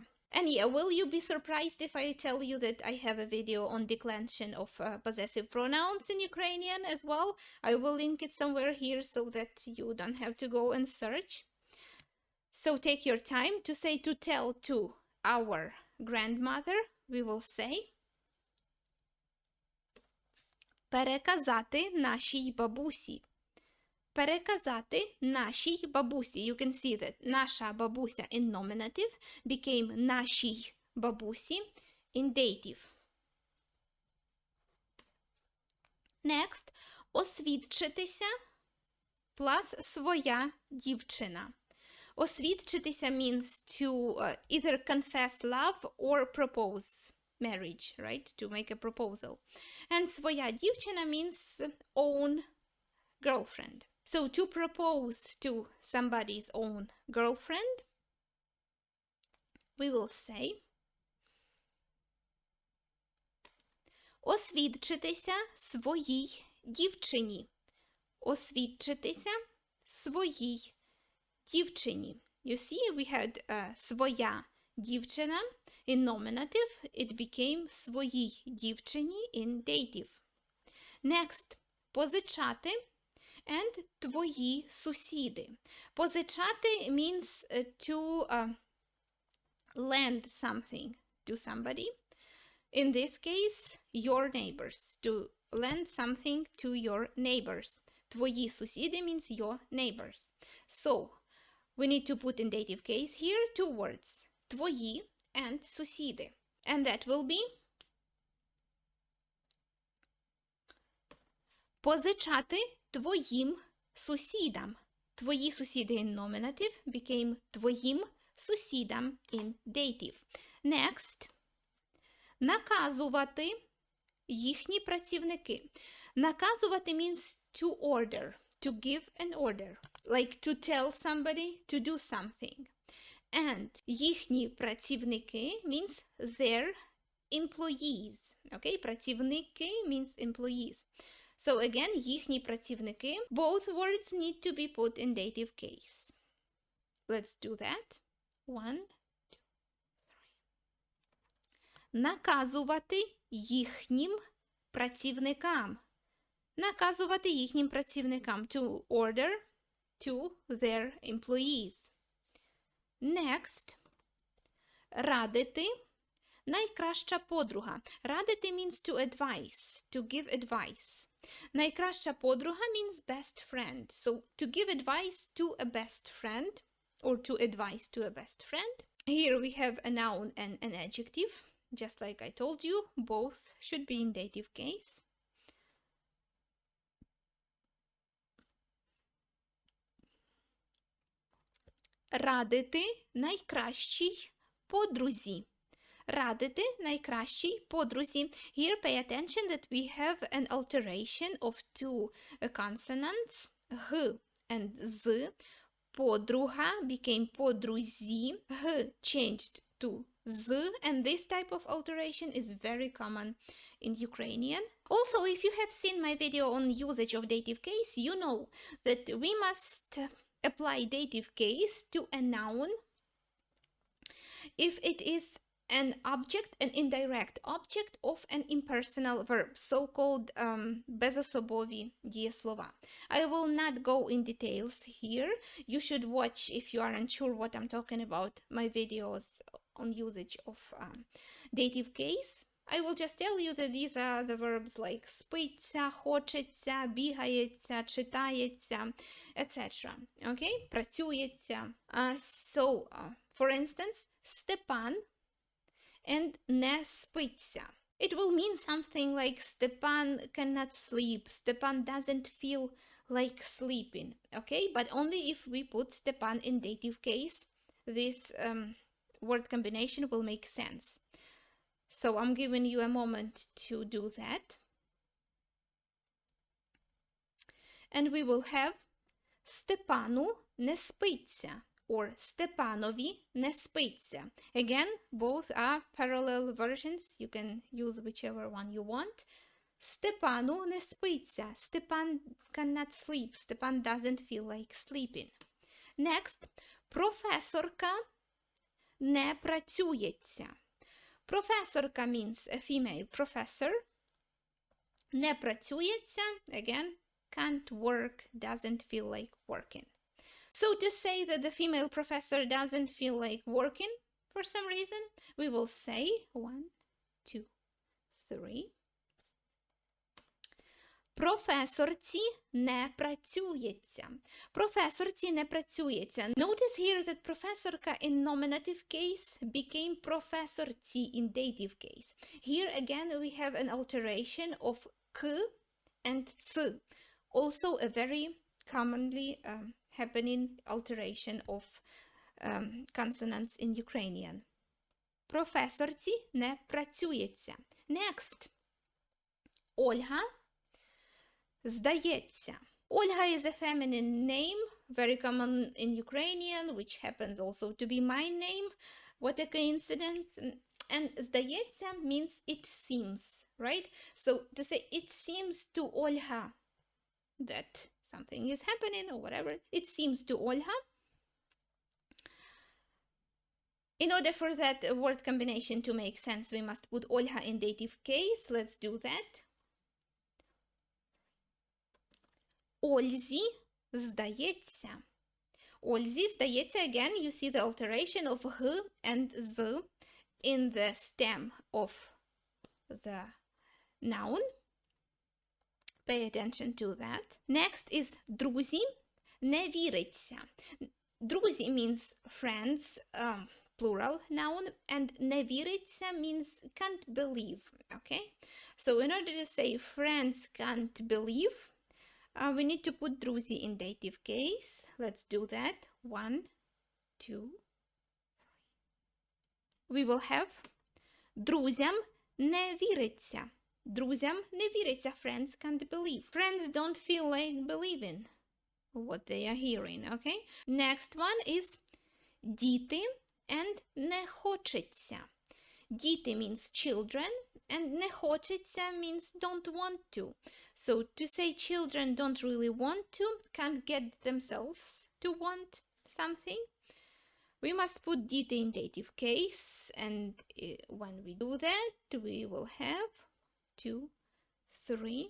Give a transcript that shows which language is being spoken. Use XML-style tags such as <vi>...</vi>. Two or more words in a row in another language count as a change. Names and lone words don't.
<en>And yeah, will you be surprised if I tell you that I have a video on declension of possessive pronouns in Ukrainian as well? I will link it somewhere here so that you don't have to go and search. So take your time to say to tell to our grandmother. We will say</en> <uk>переказати нашій бабусі. Переказати нашій бабусі.</uk> <en>You can see that</en> <uk>наша бабуся</uk> <en>in nominative became</en> <uk>нашій бабусі</uk> <en>in dative. Next.</en> <uk>Освідчитися plus своя дівчина.</uk> <en>Освідчитися means to either confess love or propose marriage, right? To make a proposal. And</en> <uk>своя дівчина</uk> <en>means own girlfriend. So to propose to somebody's own girlfriend, we will say</en> <uk>освідчитися своїй дівчині. Освідчитися своїй дівчині.</uk> <en>You see, we had</en> <uk>своя дівчина</uk> <en>in nominative. It became</en> <uk>своїй дівчині</uk> <en>in dative. Next.</en> <uk>Позичати and твої сусіди.</uk> <en>Позичати means to lend something to somebody. In this case, your neighbors. To lend something to your neighbors.</en> <uk>Твої сусіди</uk> <en>means your neighbors. So, we need to put in dative case here 2 words. Твої and сусіди. And that will be</en> <uk>позичати твоїм сусідам. Твої сусіди</uk> <en>in nominative became</en> <uk>твоїм сусідам</uk> <en>in dative. Next.</en> <uk>Наказувати їхні працівники.</uk> <en>Наказувати means to order, to give an order, like to tell somebody to do something. And</en> <uk>їхні працівники</uk> <en>means their employees. Okay? Працівники means employees. So again,</en> <uk>їхні працівники.</uk> <en>Both words need to be put in dative case. Let's do that. 1, 2, 3.</en> <uk>Наказувати їхнім працівникам. Наказувати їхнім працівникам.</uk> <en>To order to their employees. Next.</en> <uk>Радити. Найкраща подруга.</uk> <en>Радити means to advise, to give advice.</en> <uk>Найкраща подруга</uk> <en>means best friend. So, to give advice to a best friend, or to advise to a best friend. Here we have a noun and an adjective. Just like I told you, both should be in dative case.</en> <uk>Радити найкращій подрузі. Радити найкращій подрузі.</uk> <en>Here pay attention that we have an alteration of 2 consonants, г and з.</en> <uk>Подруга became подрузі.</uk> <en>Г changed to з, and this type of alteration is very common in Ukrainian. Also, if you have seen my video on usage of dative case, you know that we must apply dative case to a noun if it is an object, an indirect object of an impersonal verb, so-called</en> <uk>безособові дієслова.</uk> <en>I will not go in details here. You should watch, if you are unsure what I'm talking about, my videos on usage of dative case. I will just tell you that these are the verbs like</en> <uk>спиться, хочеться, бігається, читається,</uk> <en>etc. Okay?</en> <uk>Працюється.</uk> <en>For instance, Степан and</en> <uk>не спиться.</uk> <en>It will mean something like Stepan cannot sleep. Stepan doesn't feel like sleeping. Okay? But only if we put Stepan in dative case, this word combination will make sense. So I'm giving you a moment to do that. And we will have</en> <uk>Степану не спиться,</uk> <en>or</en> <uk>Степанові не спиться.</uk> <en>Again, both are parallel versions. You can use whichever one you want.</en> <uk>Степану не спиться.</uk> <en>Stepan cannot sleep. Stepan doesn't feel like sleeping. Next.</en> <uk>Професорка не працюється.</uk> <en>Професорка means a female professor.</en> <uk>Не працюється,</uk> <en>again, can't work, doesn't feel like working. So to say that the female professor doesn't feel like working for some reason, we will say 1, 2, 3.</en> <uk>Професорці не працюється. Професорці не працюється.</uk> <en>Notice here that професорка in nominative case became професорці in dative case. Here again we have an alteration of k and ц. Also a very commonly happening alteration of consonants in Ukrainian.</en> <uk>Професорці не працюється. Next. Ольга здається.</uk> <en>Ольга is a feminine name, very common in Ukrainian, which happens also to be my name. What a coincidence. And здається means it seems, right? So to say it seems to Olha that something is happening or whatever, it seems to Olha. In order for that word combination to make sense, we must put Olha in dative case. Let's do that.</en> <uk>Ользі здається. Ользі здається,</uk> <en>again, you see the alteration of G and Z in the stem of the noun. Pay attention to that. Next is</en> <uk>друзі не віриться.</uk> <en>Друзі means friends, plural noun, and</en> <uk>не віриться</uk> <en>means can't believe, okay? So in order to say friends can't believe, we need to put друзі in dative case. Let's do that. 1, 2, 3. We will have</en> <uk>друзям не віриться. Друзям не віриться.</uk> <en>Friends can't believe. Friends don't feel like believing what they are hearing, okay? Next one is діти and</en> <uk>не хочеться.</uk> <en>Діти means children and</en> <uk>не хочеться</uk> <en>means don't want to. So to say children don't really want to, can't get themselves to want something, we must put діти in dative case, and when we do that, we will have 2, 3.</en>